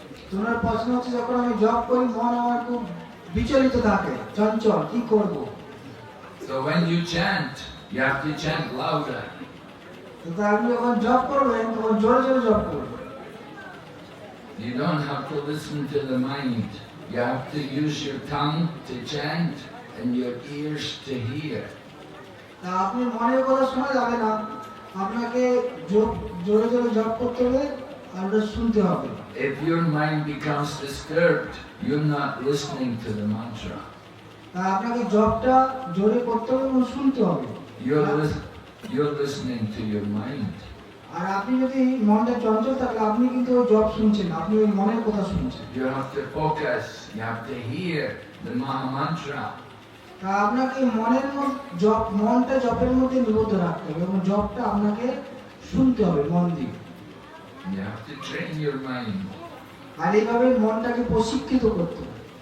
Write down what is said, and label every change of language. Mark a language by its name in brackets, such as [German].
[Bangla] তোমার প্রশ্ন হচ্ছে যখন আমি জব করি মন আমার খুব বিচলিত থাকে, চঞ্চল, কি করব? [English] So when you chant, you have to chant louder. [Bangla] তো আপনি যখন জব করবেন তখন জোরে জোরে জব করবেন। [English] You don't have to listen to the mind. You have to use your tongue to chant and your ears to hear. [Bangla] তা আপনি মনের কথা শোনা যাবে না, আপনাকে জোরে জোরে জব করতে হবে আর ওটা শুনতে হবে। [English] If your mind becomes disturbed, you're not listening to the mantra. [Bangla] তা আপনাকে জবটা জোরে করতে হবে এবং শুনতে হবে। [English] You're listening to your mind. [Bangla] আর আপনি যদি মনটা চঞ্চল থাকলে আপনি কিন্তু ওই জব শুনছেন, আপনি ওই মনের কথা শুনছেন। [English] You have to focus. You have to hear the Maha Mantra. [Bangla] তা আপনাকে মনের মনটা জপের মধ্যে নিবদ্ধ রাখতে হবে এবং জবটা আপনাকে শুনতে হবে মন দিয়ে। [English] You have to train your mind. [Bangla] আর এইভাবে মনটাকে প্রশিক্ষিত করতে হবে।